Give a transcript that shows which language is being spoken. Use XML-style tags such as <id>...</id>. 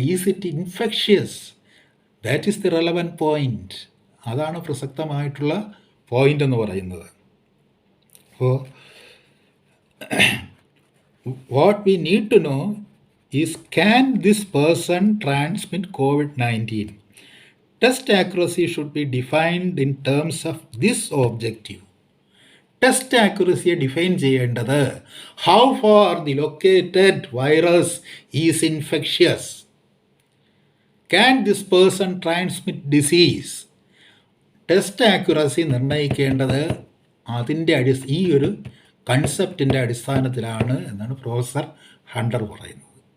<en>Is it infectious? That is the relevant point.</en> <ml>അതാണ് പ്രസക്തമായിട്ടുള്ള point എന്ന് പറയുന്നത്. അപ്പോൾ</ml> <en>what we need to know is, can this person transmit COVID-19? Test accuracy should be defined in terms of this objective. Test ആക്യുറസിയെ define ചെയ്യേണ്ടത് how far the located virus is infectious, can this person transmit disease.</en> <ml>Test accuracy നിർണ്ണയിക്കേണ്ടത് അതിൻ്റെ ഈ ഒരു കൺസെപ്റ്റിൻ്റെ അടിസ്ഥാനത്തിലാണ് എന്നാണ് professor Hunter പറയുന്നത്.</ml>